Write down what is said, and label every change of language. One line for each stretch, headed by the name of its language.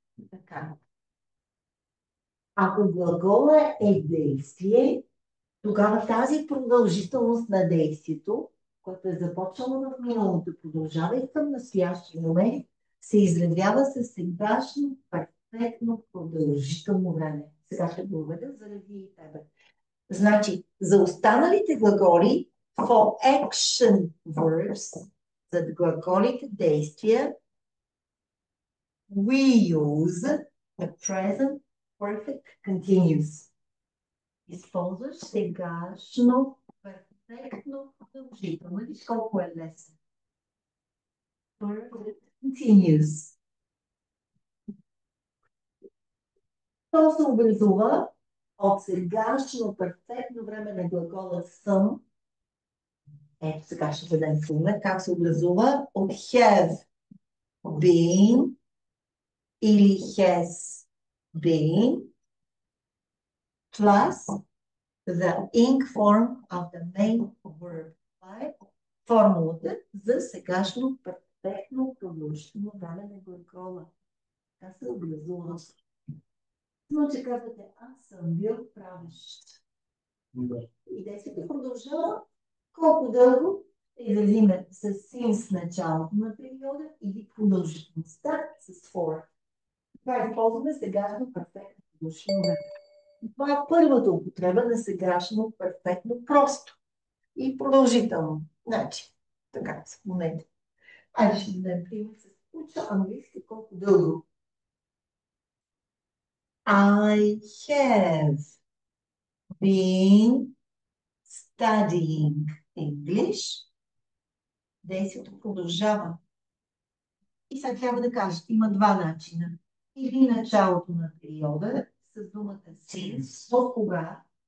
Bulgarian: Така. Ако глагола е действие, тогава тази продължителност на действието, което е започнало в миналото, продължава и към настоящия момент, се изразява със сегашно перфектно продължително време. Сега ще го уведа заради тебе. Значи, за останалите глаголи,
English: for action verbs,
Bulgarian: за глаголите действия,
English: we use the present perfect continuous.
Bulgarian: Използваш сегашно перфектно продължително. Виж колко е лесно. Perfect continuous. То се образува от сегашно перфектно време на глагола съм. Ето сега ще дадем пример. Как се образува?
English: От have been или has been plus the ing form of the main verb.
Bulgarian: Това е формулата за сегашно перфектно продължително време на глагола. Така се образува. Но че казвате, аз съм бил правещ. И действието продължава колко дълго изразиме с since началото на периода или продължителността с for. Това използваме сегашно перфектно продължително време. Това е първата употреба на сегашно перфектно просто и продължително. Значи, така, в момента. Айде ще дадем пример с уча английски колко дълго.
English: I have been studying English.
Bulgarian: Действието продължава. И сега трябва да кажете, има два начина. Или началото на периода, с думата since, от кога?